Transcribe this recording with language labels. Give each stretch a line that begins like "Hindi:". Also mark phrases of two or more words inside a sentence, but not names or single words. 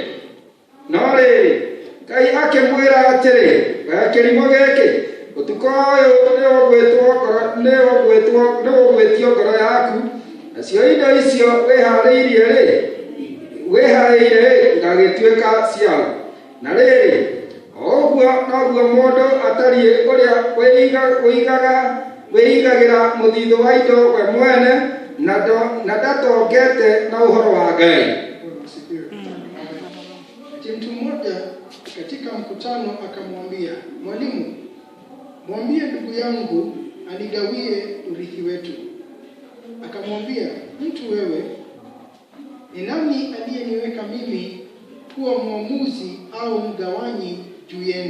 Kikuyu: No rĩrĩ, Ngai akĩmwĩra atĩrĩ, we kĩrimũ gĩkĩ, ũtukũ ũyũ nĩũgwĩtio ngoro yaku, nacio indo icio wĩharĩire igagĩtuĩka ciao. Na rĩrĩ, ũguo noguo mũndũ atariĩ ũrĩa wĩigagĩra mũthithũ wa indo we mwene na ndatongete na ũhoro wa Ngai.
Swahili: Mtu mmoja katika mkutano akamwambia, mwalimu, mwambie ndugu yangu anigawie urithi wetu. Akamwambia, mtu wewe, ni nani aliyeniweka mimi kuwa mwamuzi au mgawanyi juu yenu?